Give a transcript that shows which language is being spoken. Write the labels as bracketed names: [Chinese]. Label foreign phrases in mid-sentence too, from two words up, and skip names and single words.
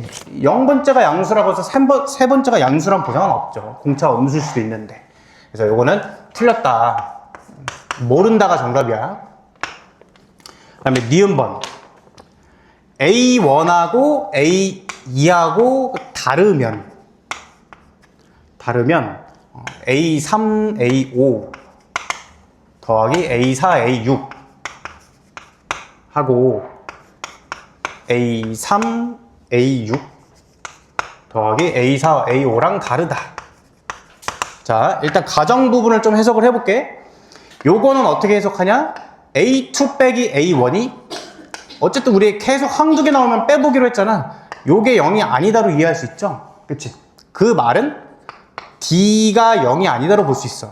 [Korean] 0번째가 양수라고 해서 3번째가 양수란 보장은 없죠. 공차가 음수일 수도 있는데. 그래서 요거는 틀렸다. 모른다가 정답이야. 그 다음에 니은번. A1하고 A2하고 다르면 A3, A5 더하기 A4, A6 하고 A3, A6 더하기 A4, A5랑 다르다. 자, 일단 가정 부분을 좀 해석을 해볼게. 요거는 어떻게 해석하냐? A2 빼기 A1이 어쨌든 우리 계속 한두 개 나오면 빼보기로 했잖아. 요게 0이 아니다로 이해할 수 있죠? 그치? 그 말은 D가 0이 아니다로 볼 수 있어.